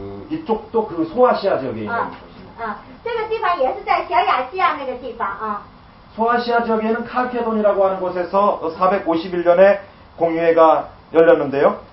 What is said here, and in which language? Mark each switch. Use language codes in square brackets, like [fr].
[ko] 이쪽도 그 소아시아 지역에 있는 곳입니다. [zh] 这个地方也是在小亚细亚那个地方啊。 [ko] 소아시아 지역에는 칼케돈이라고 하는 곳에서 451년에 공회가 열렸는데요.